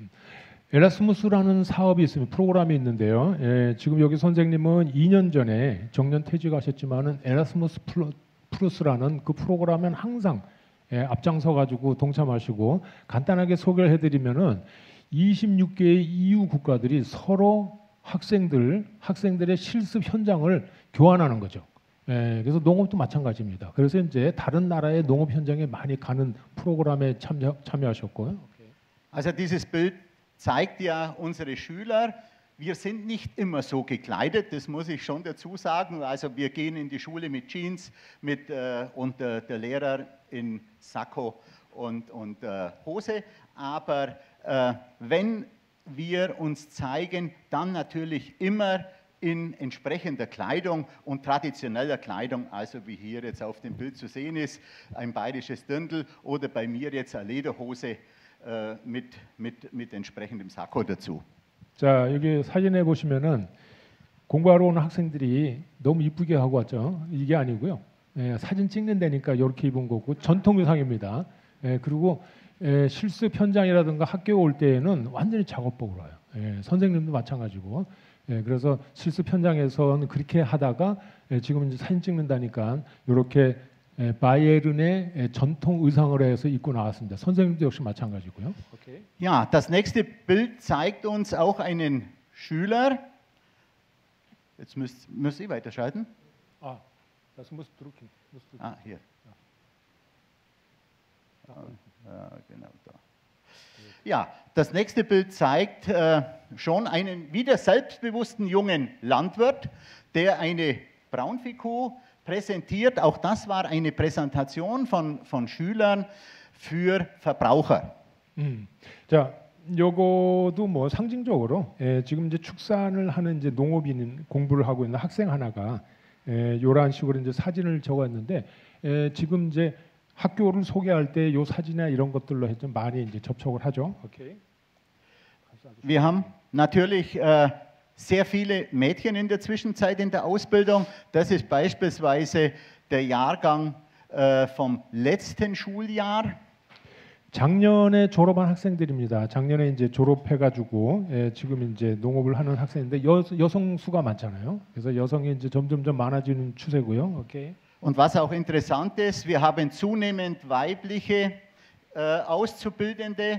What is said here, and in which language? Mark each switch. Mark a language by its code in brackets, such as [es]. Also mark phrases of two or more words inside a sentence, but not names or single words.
[ko] 에라스무스라는 사업이 있습니다. 프로그램이 있는데요. 지금 여기 선생님은 2년 전에 정년 퇴직하셨지만은 에라스무스 플러스라는 그 프로그램은 항상 앞장서 가지고 동참하시고 간단하게 소개를 해드리면은 26개의 EU 국가들이 서로 학생들의 실습 현장을 교환하는 거죠. 그래서 농업도 마찬가지입니다. 그래서 이제 다른 나라의 농업 현장에 많이 가는 프로그램에 참여하셨고요. [de] Also dieses Bild zeigt ja unsere Schüler. Wir sind nicht immer so gekleidet, das muss ich schon dazu sagen. Also wir gehen in die Schule mit Jeans und der Lehrer in Sakko und Hose. Aber wenn wir uns zeigen, dann natürlich immer in entsprechender Kleidung und traditioneller Kleidung, also wie hier jetzt auf dem Bild zu sehen ist, ein bayerisches Dirndl oder bei mir jetzt eine Lederhose mit entsprechendem Sakko dazu. [ko] 자, 여기 사진에 보시면은 공부하러 오는 학생들이 너무 이쁘게 하고 왔죠. 이게 아니고요. 사진 찍는 데니까 이렇게 입은 거고 전통 의상입니다. 그리고 실습 현장이라든가 학교 올 때에는 완전히 작업복으로 와요. 선생님도 마찬가지고. 그래서 실습 현장에서는 그렇게 하다가 지금 이제 사진 찍는다니까 이렇게 바이에른의 전통 의상을 해서 입고 나왔습니다. 선생님도 역시 마찬가지고요. [de] Okay. Ja, das nächste Bild zeigt uns auch einen Schüler. Jetzt müsst ihr weiterschalten. Das musst du drücken. Hier. Genau da. Ja, das nächste Bild zeigt schon einen wieder selbstbewussten jungen Landwirt, der eine Braunviehkuh präsentiert. Auch das war eine Präsentation von Schülern für Verbraucher. [ko] 자, 요거도 뭐 상징적으로 지금 이제 축산을 하는 이제 농업인 공부를 하고 있는 학생 하나가 요런 식으로 이제 사진을 적었는데 지금 이제 학교를 소개할 때 요 사진이나 이런 것들로 해서 많이 이제 접촉을 하죠. [de] Okay. Wir haben natürlich sehr viele Mädchen in der Zwischenzeit in der Ausbildung. Das ist beispielsweise der Jahrgang vom letzten Schuljahr. [ko] 작년에 졸업한 학생들입니다. 작년에 이제 졸업해가지고 지금 이제 농업을 하는 학생인데 여성 수가 많잖아요. 그래서 여성이 이제 점점점 많아지는 추세고요. [de] Okay. Und was auch interessant ist, wir haben zunehmend weibliche Auszubildende.